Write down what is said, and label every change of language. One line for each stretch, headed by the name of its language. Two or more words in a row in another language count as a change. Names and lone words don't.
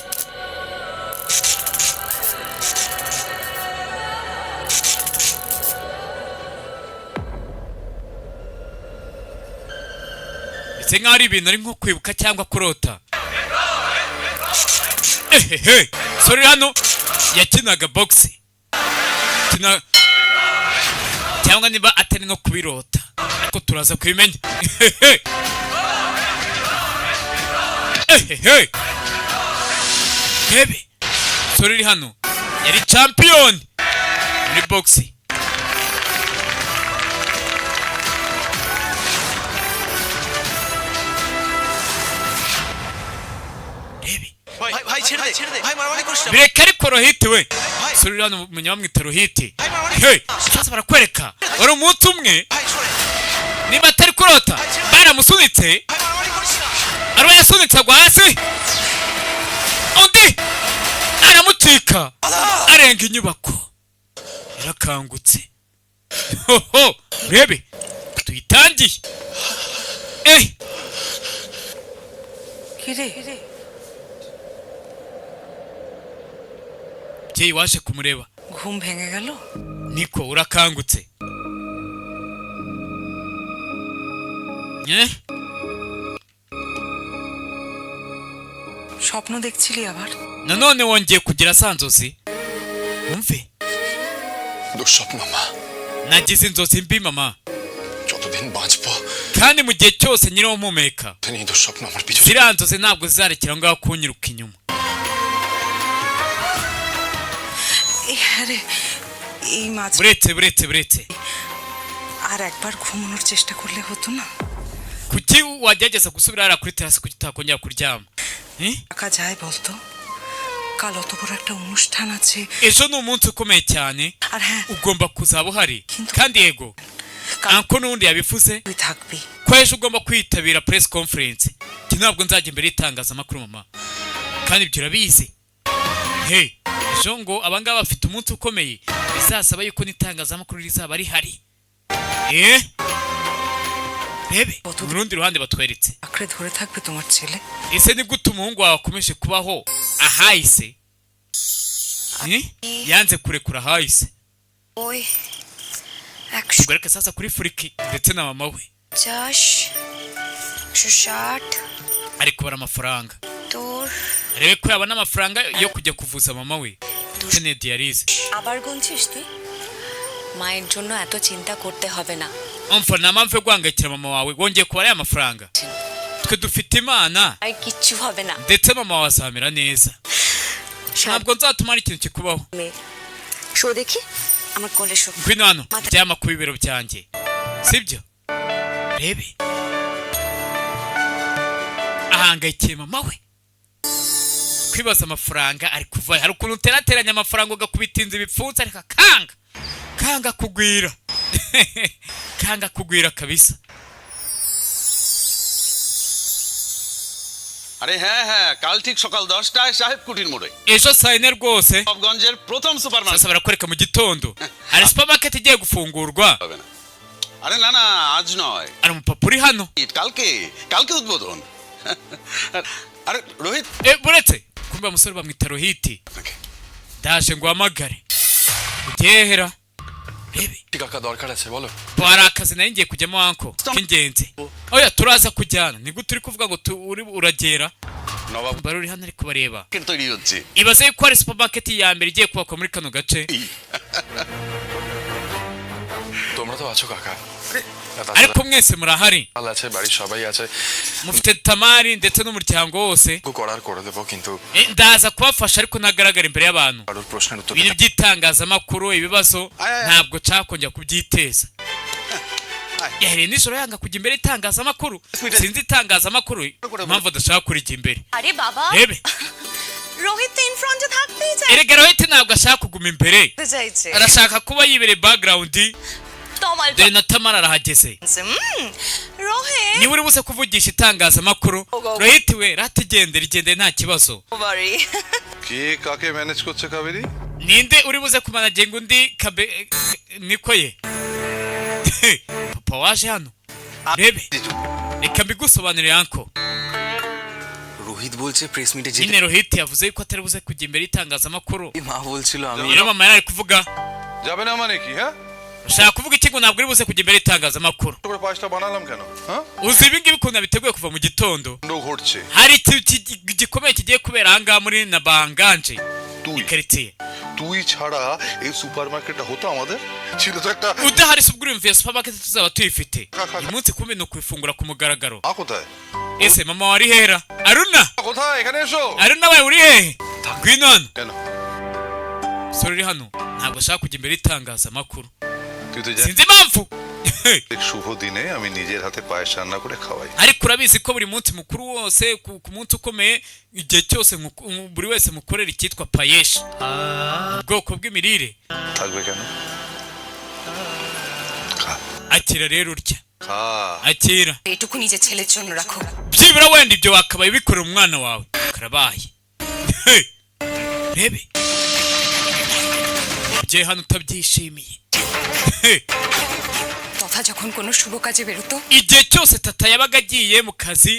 Kinyarwanda: ndetse nk'aho ari ibintu ari nko kwibuka cyangwa kurota sore uri hano yakinaga boxe cyangwa niba atari no kubirota ariko turaza kubimenya. Bebe sore iri hano yari champion muri boxe.
Bangla: ভাই ছেড়ে দে ভাই মারামারি করিস না
Kinyarwanda: bireka ariko rohiti we sore iri hano munyamwita rohiti. Sasa barakwereka wari umunsi umwe
Bangla: ভাই সরে
Kinyarwanda: niba atari kurota baramusunitse
Bangla: ভাই মারামারি করিস না
Kinyarwanda: araba yasunitse agwa hasi undi aramucika arenga inyubako yarakangutse. Hoho rebe tuyitangiye.
Bangla: কিরে
Kinyarwanda: Jay waje kumureba
Bangla: ঘুম ভেঙে গেল
Kinyarwanda: niko urakangutse.
Bangla: স্বপ্ন দেখছিলি আবার
Kinyarwanda: nanone wongeye kugira sanzozi umve
Bangla: দুঃস্বপ্ন মা
Kinyarwanda: nagize inzozi mbi mama
Bangla: যতদিন বাঁচবো
Kinyarwanda: kandi mu gihe cyose nyiraho mpumeka
Bangla: এই দুঃস্বপ্ন আমার পিছনে
Kinyarwanda: ziriya nzozi ntabwo zizarekera ngaho kunyiruka inyuma.
Bangla: আরে এই মাঝে
Kinyarwanda: buretse
Bangla: আর একবার ঘুমানোর চেষ্টা করলে হতো না
Kinyarwanda: kuki wagerageza gusubira hariya kuri terasi kuki utakongera kuryama?
Bangla: টাকা যায় বলতো কাল অত বড় একটা অনুষ্ঠান আছে
Kinyarwanda: ejo ni umunsi ukomeye cyane
Bangla: আর হ্যাঁ
Kinyarwanda: ugomba kuzaba uhari kandi yego anko n'undi yabivuze
Bangla: তুই থাকবি
Kinyarwanda: ko ejo ugomba kwitabira
English: press conference.
Kinyarwanda: Njye ntabwo nzajya imbere y'itangazamakuru mama kandi ibyo urabizi. Ejo ngo abangaba bafite umunsi ukomeye bizasaba yuko n'itangazamakuru rizaba rihari. Bebe mu rundi ruhande batweretse
Bangla: আঁকড়ে ধরে থাকবে তোমার ছেলে
Kinyarwanda: ese ni gute umuhungu wawe akomeje kubaho ahahise yanze kurekura ahahise.
Bangla: ওই
Kinyarwanda: tugaruke sasa kuri Fulki ndetse na mama we 150 160 ari kubara amafaranga
Bangla: তোর
Kinyarwanda: arebe ko yabona amafaranga yo kujya kuvuza mama we ukeneye dialyse.
Bangla: আবার গুনছিস তুই মায়ের জন্য এত চিন্তা করতে হবে না
Kinyarwanda: umva nta mpamvu yo guhangayikira mama wawe wongeye kubara aya mafaranga twe dufite imana
Bangla: আর কিচ্ছু হবে না
Kinyarwanda: ndetse mama wawe azamera neza ntabwo nzatuma ikintu kikubaho.
Bangla: শো দেখি আমার কোলে শো
Kinyarwanda: ngwino hano ryama ku bibero byanjye sibyo rebe ahangayikiye mama we kwibaza amafaranga ari kuva hari ukuntu uterateranya amafaranga ugakubita inzu ibipfunsi ariko kanga kugwira kabisa.
Bangla: আরে হ্যাঁ কাল ঠিক সকাল 10টায় সাহেব কুটির মোড়ে
Kinyarwanda: ejo saa yine rwose
Bangla: নবগঞ্জের প্রথম সুপারমার্কেট
Kinyarwanda: sasa barakwereka mu gitondo hari supermarket igiye gufungurwa.
Bangla: হবে না আরে না আজ নয়
Kinyarwanda: hari umupapa uri hano
Bangla: কালকে উদ্বোধন আরে রোহিত
Kinyarwanda: buretse kumbe umusore bamwita rohiti ndaje ngo uhamagare ugehera rebe
Bangla: টাকা দরকার আছে বলো
Kinyarwanda: hari akazi nari ngiye kujyamo anko k'ingenzi. oya turaza kujyana ni gute uri kuvuga ngo uragera
Bangla: নবাব
Kinyarwanda: bari uri hano ari kubareba
Bangla: তৈরি হচ্ছে
Kinyarwanda: ibaze yuko hari supermarket ya mbere igiye kubakwa muri kano gace.
Bangla: তোমরা তো আছো কাকা
Kinyarwanda: ariko mwese murahari
Bangla: ভালো আছে বাড়ির সবাই আছে
Kinyarwanda: mufite tamari ndetse n'umuryango wose
Bangla: করার করে দেবো কিন্তু
Kinyarwanda: ndaza kubafasha ariko nagaragara imbere y'abantu
Bangla: কারোর প্রশ্নের উত্তর
Kinyarwanda: ibintu by'itangazamakuru ibibazo ntabwo cyakongera kubyiteza. yahereye nijoro yanga kujya imbere y'itangazamakuru sinzi itangazamakuru impamvu adashaka kurijya imbere.
Bangla: আরে বাবা
Kinyarwanda: rebe
Bangla: রোহিত
English: in front
Bangla: থাকতেই চায়
Kinyarwanda: erega rohiti ntabwo ashaka kuguma imbere
Bangla: চাইছে
Kinyarwanda: arashaka kuba yibereye background
Bangla: তোমার
Kinyarwanda: dore na tamara arahageze রোহিত niba uri buze kuvugisha itangazamakuru rohiti we igendere nta kibazo.
Bangla: বাড়ি কে কাকে ম্যানেজ করছে কাবেরী
Kinyarwanda: ninde uri buze kumanagenga undi niko ye papa waje hano rebe reka mbigusobanurire anko.
Bangla: রোহিত বলছে
English: press meet
Kinyarwanda: nyine rohiti yavuze yuko atari buze kujya imbere y'itangazamakuru.
Bangla: মা বলছিল আমি
Kinyarwanda: rero mama yari ari kuvuga
Bangla: যাবে না মানে কি হ্যাঁ
Kinyarwanda: ushaka kuvuga iki ngo ntabwo uri buze kujya imbere y'itangazamakuru?
Bangla: তোর পাঁচটা বানালাম কেন হ্যাঁ
Kinyarwanda: uzi ibi ngibi ukuntu nabiteguye kuva mu gitondo
Bangla: ndo ঘটছে
Kinyarwanda: hari ikintu gikomeye kigiye kubera ahangaha muri na banganje
Bangla: তুই
Kinyarwanda: ikaritsiye
Bangla: তুই ছাড়া এই সুপারমার্কেটটা হতো আমাদের ছিল তো একটা
Kinyarwanda: udahari se ubwo urumviye supermarket tuzaba tuyifite uyu munsi kumbe ni ukuyifungura ku mugaragaro
Bangla: মা কোথায়
Kinyarwanda: ese mama wari hera aruna
Bangla: কোথায় এখানে এসো
Kinyarwanda: aruna we uri hehe ngwino hano
Bangla: কেন
Kinyarwanda: sore uri hano ntabwo ashaka kujya imbere y'itangazamakuru
Bangla: তুই তো জানিস
Kinyarwanda: sinzi impamvu
Bangla: শুভ দিনে আমি নিজের হাতে পায়েস রান্না করে খাওয়াই
Kinyarwanda: ariko urabizi ko buri munsi mukuru wose ku munsi ukomeye igihe cyose buri wese mukorera icyitwa payeshi ubwoko bw'imirire
Bangla: থাকবে কেন খা
Kinyarwanda: akira rero urya
Bangla: খা
Kinyarwanda: akira
Bangla: এটুকু নিজের ছেলের জন্য রাখো
Kinyarwanda: byibura wenda ibyo wakabaye bikorera umwana wawe karabaye rebe bye hano utabyishimiye
Bangla: তথা যখন কোনো শুভ কাজে বেরোতো
Kinyarwanda: igihe cyose tata yabaga agiye mu kazi